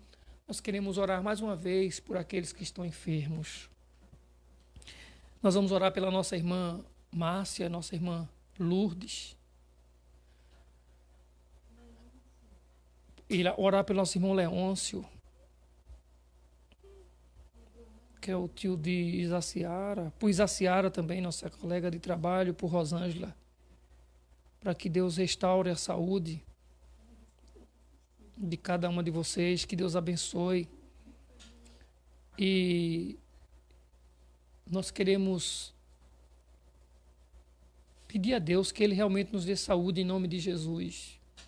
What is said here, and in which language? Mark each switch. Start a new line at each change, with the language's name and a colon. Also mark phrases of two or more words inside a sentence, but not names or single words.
Portuguese: Nós queremos orar mais uma vez por aqueles que estão enfermos. Nós vamos orar pela nossa irmã Márcia, nossa irmã Lourdes. E orar pelo nosso irmão Leôncio, que é o tio de Isaciara. Por Isaciara também, nossa colega de trabalho, por Rosângela. Para que Deus restaure a saúde de cada uma de vocês, que Deus abençoe. E nós queremos pedir a Deus que Ele realmente nos dê saúde em nome de Jesus.